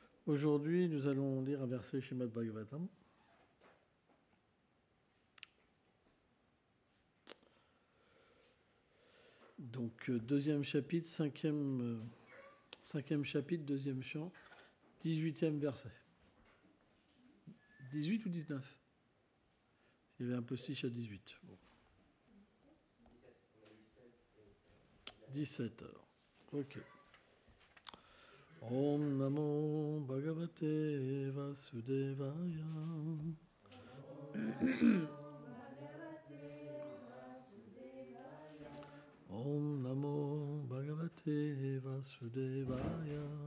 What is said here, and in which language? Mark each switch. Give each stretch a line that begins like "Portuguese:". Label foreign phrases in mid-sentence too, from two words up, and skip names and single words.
French: Aujourd'hui, nous allons lire un verset Srimad Bhagavatam. Donc, deuxième chapitre, cinquième chapitre, deuxième chant, 18e verset. 18 ou 19 ? Il y avait un postiche à 18. Bon. 17 alors. Ok.
Sanskrit: ॐ नमो भगवते वासुदेवाय. ॐ नमो भगवते वासुदेवाय.